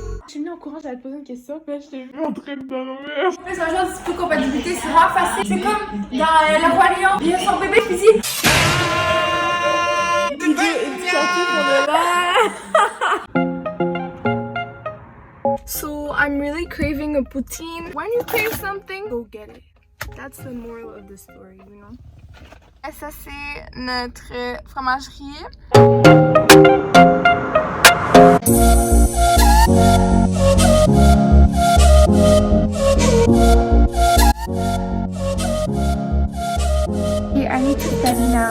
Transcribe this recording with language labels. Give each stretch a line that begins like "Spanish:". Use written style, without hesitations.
French: J'ai mis en courant, j'allais te poser une question, puis là je t'ai vu en train de dormir. En plus, un genre de compatibilité, c'est vraiment facile. C'est comme dans La Roi Lion, il y a son bébé qui dit.
English: So I'm really craving a poutine. When you crave something, go get it. That's the moral of the story, you know.
French: Et ça c'est notre fromagerie. Et Annie Cristalina.